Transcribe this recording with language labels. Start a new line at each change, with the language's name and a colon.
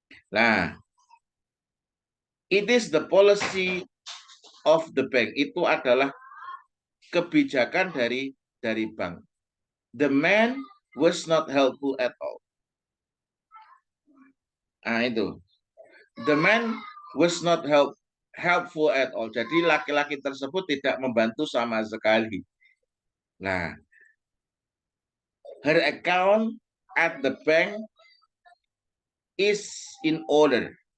English: Nah, it is the policy of the bank.
Indonesian: Itu adalah kebijakan dari bank.
English: The man was not helpful at all.
Indonesian: Nah, itu.
English: The man was not helpful at all.
Indonesian: Jadi laki-laki tersebut tidak membantu sama sekali.
English: Nah, her account at the bank is in order.